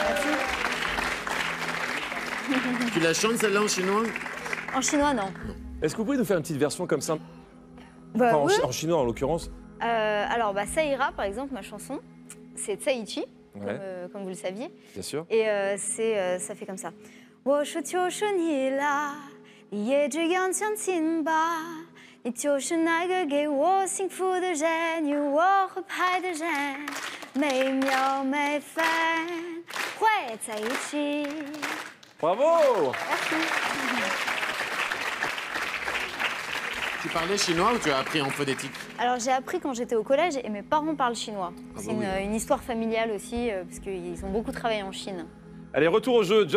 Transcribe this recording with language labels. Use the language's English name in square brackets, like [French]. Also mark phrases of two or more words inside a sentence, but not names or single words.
[French] Tu la chantes celle-là en chinois? En chinois, non. Est-ce que vous pouvez nous faire une petite version comme ça? Bah, Enfin, en oui. en chinois en l'occurrence. Alors, bah, Ça ira, par exemple, ma chanson, c'est Tsaichi, Ouais. comme vous le saviez. Bien sûr. Et ça fait comme ça. [Chinese] 我是就是你啦，你也这样相信吧，你就是那个给我幸福的人，与我合拍的人，每秒每分会在一起。 [French] Bravo. Tu parlais chinois ou tu as appris en phonétique? Alors j'ai appris quand j'étais au collège et mes parents parlent chinois. C'est bah oui. une histoire familiale aussi, parce qu'ils ont beaucoup travaillé en Chine. Allez, retour au jeu.